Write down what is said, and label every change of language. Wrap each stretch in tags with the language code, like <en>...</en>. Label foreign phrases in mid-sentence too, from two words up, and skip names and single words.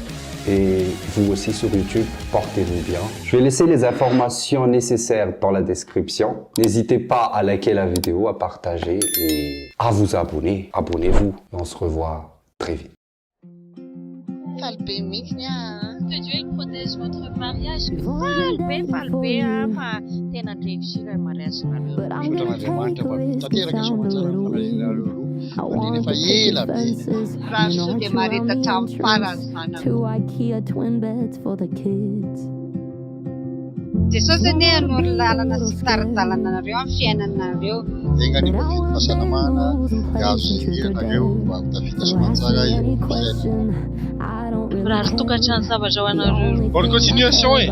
<fr>Et vous aussi sur YouTube, portez-vous bien. Je vais laisser les informations nécessaires dans la description. N'hésitez pas à liker la vidéo, à partager et à vous abonner. Abonnez-vous et on se revoit très vite. Que Dieu il protège votre mariage.</fr> <mg>Falbe, fa tena</mg> <fr>réussir le mariage</fr> <mg>nareo. Sotran'Andriamanitra mba tanteraka soamatsara ny fanahinareo roa mandriny efa ela be. Raha sao dia marita hatramin'ny farany zany. Jesosy anie no lalana sy taridalana nareo amin'ny fiainanareo. Tegna ny maventy fahasalamana azo ianareo mba ho tafita soamatsara eo Raha tokantrano zavatra ho anareo.</mg> <fr>Bonne continuation e.</fr>